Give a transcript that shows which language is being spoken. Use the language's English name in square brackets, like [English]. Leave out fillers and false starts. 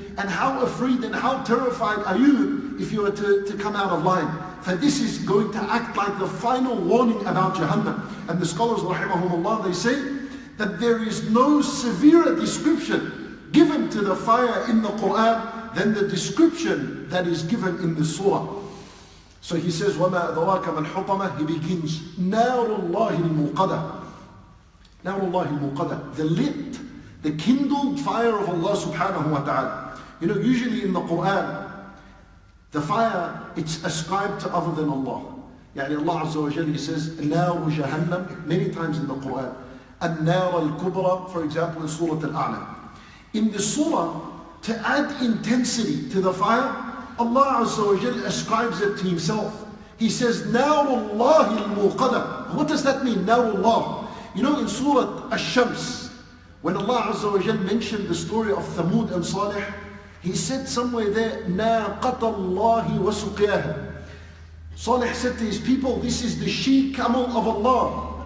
[English] And how afraid and how terrified are you if you were to come out of line? For this is going to act like the final warning about Jahannam. And the scholars, rahimahumullah, they say that there is no severer description given to the fire in the Quran than the description that is given in the surah. So he says, [Arabic] وَمَا أَدْرَاكَ مَا الْحُطَمَةِ. [English] He begins, [Arabic] نَارُ اللَّهِ الْمُوقَدَةِ. نَارُ اللَّهِ الْمُوقَدَةِ. [English] The lit, the kindled fire of Allah subhanahu wa ta'ala. Usually in the Quran, the fire, it's ascribed to other than Allah. Allah Azza wa Jalla, He says, [Arabic] نَارُ جَهَنَّمْ, [English] many times in the Quran. [Arabic] النَّارَ الْكُبْرَى, [English] for example, in Surah Al-A'la. In the surah, to add intensity to the fire, Allah Azza wa Jalla ascribes it to Himself. He says, [Arabic] نَارُ اللَّهِ الْمُوقَدَةِ. [English] What does that mean, نَارُ اللَّهِ? In Surah Al-Shams, when Allah Azza wa Jalla mentioned the story of Thamud and Salih, He said somewhere there, [Arabic] نَاقَةَ اللَّهِ وَسُقْيَاهَا. [English] Salih said to his people, this is the she-camel of Allah.